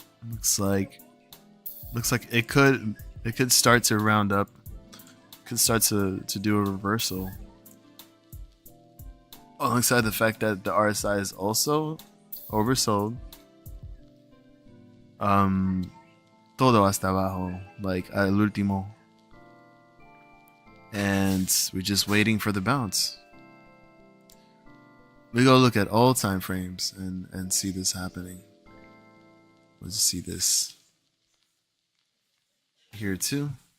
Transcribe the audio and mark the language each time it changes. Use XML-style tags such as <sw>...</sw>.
<en>Looks like it could start to round up. Could start to do a reversal. Alongside the fact that the RSI is also oversold.</en> <es>Todo hasta abajo, like al último.</es> <en>And we're just waiting for the bounce. We go look at all time frames and see this happening. Let's see this here too.</en>